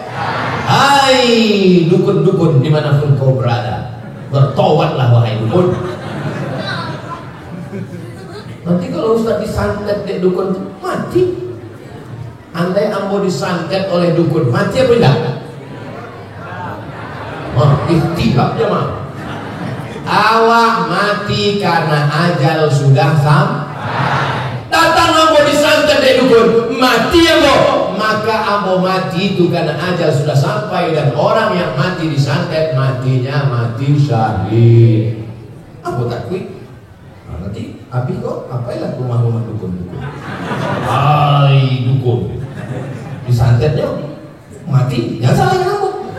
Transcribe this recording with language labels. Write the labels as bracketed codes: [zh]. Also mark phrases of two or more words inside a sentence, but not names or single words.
[id] Hai dukun-dukun dimanapun kau berada, bertobatlah wahai dukun. Nanti kalau Ustaz disantet dek dukun itu mati. Andai ambo disantet oleh dukun, mati apa tidak? Ikhtilaf jemaah. Awak mati karena ajal sudah sampai. Datang ambo disantet dek dukun, mati ambo, maka ambo mati itu karena ajal sudah sampai, dan orang yang mati disantet matinya mati syahid. [min] Ambo takwi nanti abi kok apailah rumah-rumah dukun-dukun. [id] Hai dukun disantetnya mati, jangan salahkan ambo.